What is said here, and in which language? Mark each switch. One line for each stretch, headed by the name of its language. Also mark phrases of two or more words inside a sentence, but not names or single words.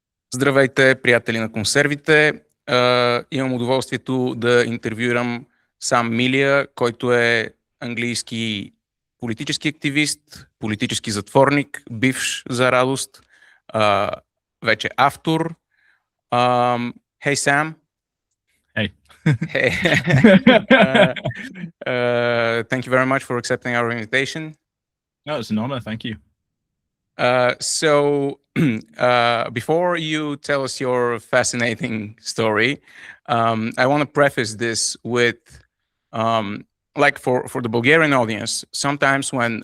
Bulgarian: Здравейте, приятели на консервите! Имам удоволствието да интервюирам Сам Мелия, който е английски политически активист, политически затворник, бивш за радост, вече автор.
English: Hey, Sam. Hey. Hey. Thank you very much for accepting our invitation. No, it's an honor. Thank you. So before you tell us your fascinating story, I want to preface this with, like for the Bulgarian audience, sometimes when